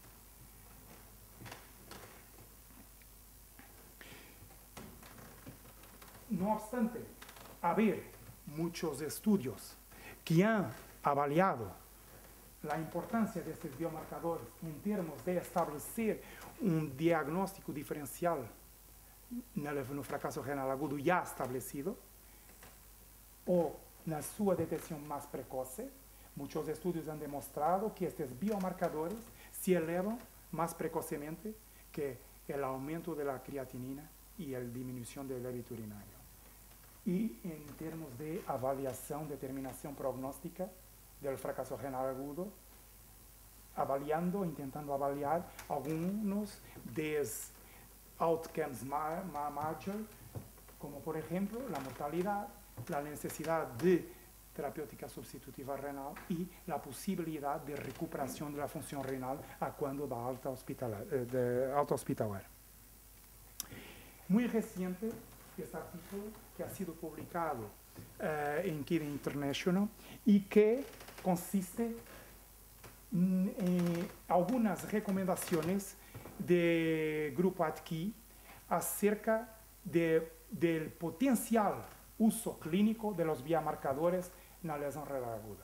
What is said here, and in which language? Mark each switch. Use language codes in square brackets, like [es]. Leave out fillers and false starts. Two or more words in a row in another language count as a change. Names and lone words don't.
[es] No obstante, haber muchos estudios que han avaliado la importancia de estos biomarcadores en términos de establecer un diagnóstico diferencial no fracaso renal agudo ya establecido o [pt] na sua [es] detección más precoce, muchos estudios han demostrado que estos biomarcadores se elevan más precocemente que el aumento de la creatinina y la disminución del débito urinario. Y en términos de avaliación, determinación prognóstica del fracaso renal agudo, intentando avaliar algunos de los [en] outcomes major, [es] como por ejemplo la mortalidad, la necesidad de terapéutica sustitutiva renal y la posibilidad de recuperación de la función renal a cuando da alta hospitalaria. Muy reciente este artículo que ha sido publicado en Kidney International y que consiste en algunas recomendaciones de Grupo ADKI acerca del potencial uso clínico de los biomarcadores en la lesión renal aguda.